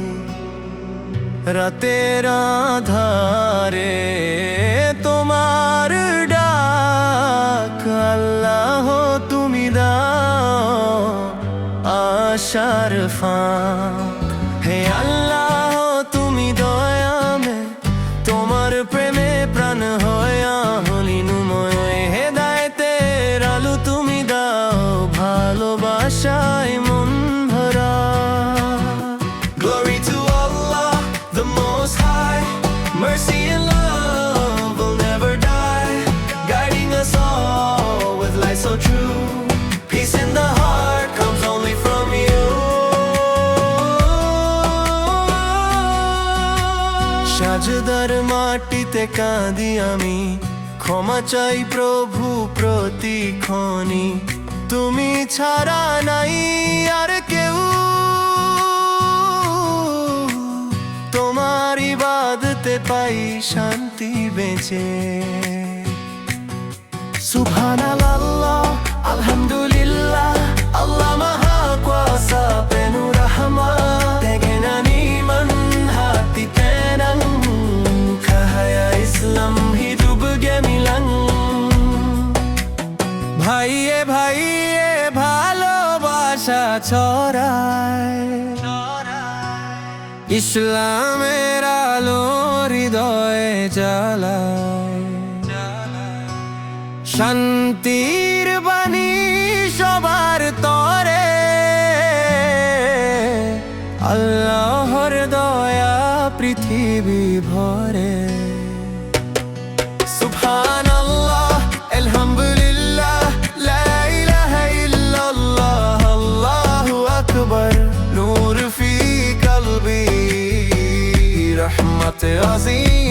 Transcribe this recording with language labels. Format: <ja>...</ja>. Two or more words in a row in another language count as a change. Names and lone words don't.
<bn>রাতের আধারে তোমার ডাক, আল্লাহ তুমি দাও আশার ফাঁক। হে আল্লাহ তুমি দয়ামে, তোমার প্রেমে প্রাণ হয়া হলিনুময় হেদায়েতের আলো তুমি দাও, ভালোবাসায় মন ভরা।</bn> <en>Glory to Allah, the Most High, mercy and love will never die, guiding us all with light so true. Peace in the heart comes only from you.</en> <bn>সাজদার মাটিতে কাঁদি আমি, ক্ষমা চাই প্রভু প্রতিক্ষণে, তুমি ছাড়া নাই আর কেউ, তোমার ইবাদতে পাই শান্তি বেঁচে।</bn> <ar>سبحان الله الحمد لله</ar> <ms>আল্লাহ mahakuasa penuh rahmat, dengan iman hati tenang, cahaya Islam hidup gemilang.</ms> <bn>ভাইয়ে ভাইয়ে ভালোবাসা ছড়ায়, ইসলামের আলো হৃদয়ে জ্বালায়, শান্তির বাণী সবার তরে, আল্লাহর দয়া পৃথিবী ভরে।</bn> <ar>سبحان الله الحمد لله لا إله إلا الله الله أكبر، نور في قلبي رحمة عظيم.</ar>